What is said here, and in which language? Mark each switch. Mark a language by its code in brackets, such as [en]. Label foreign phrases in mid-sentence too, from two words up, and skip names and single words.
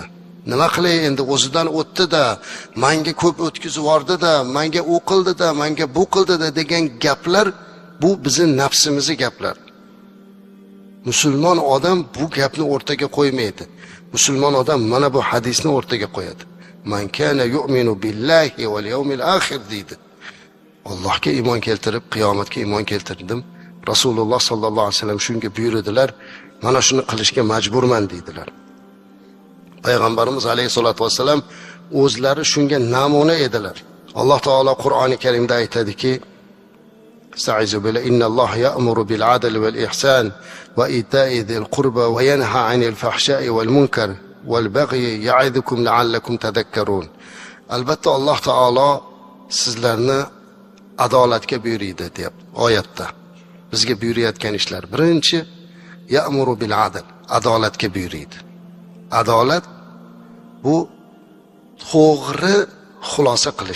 [uz] Nima qilay endi, o'zidan o'tdi-da, menga ko'p o'tkazib yubordi-da, menga u qildi-da, menga bu qildi-da degan gaplar bu bizning nafsimizning gaplar. Musulmon odam bu gapni o'rtaga qo'ymaydi. Musulmon odam mana bu hadisni o'rtaga qo'yadi. [ar] من كان يؤمن بالله واليوم الآخر deydi. [uz] Allohga iymon keltirib, qiyomatga iymon keltirdim. Rasululloh [ar] sallallohu alayhi vasallam [uz] shunga buyurdilar, mana shuni qilishga majburman deydilar. Payg'ambarimiz [ar] alayhisolatu vasallam [uz] o'zlari shunga namuna edilar. Alloh taolo Qur'oni Karimda aytadiki: [ar] "أستعيذ بالله إن الله يأمر بالعدل والإحسان وإيتاء ذي القربى وينهى عن الفحشاء والمنكر والبغي يعظكم لعلكم تذكرون." [uz] Albatta Alloh taolo sizlarni adolatga buyuradi deb oyatda. Bizga buyurayotgan ishlar birinchi [ar] ya'muru bil adl, [uz] adolatga buyuradi. Adolat bu to'g'ri xulosa qilish.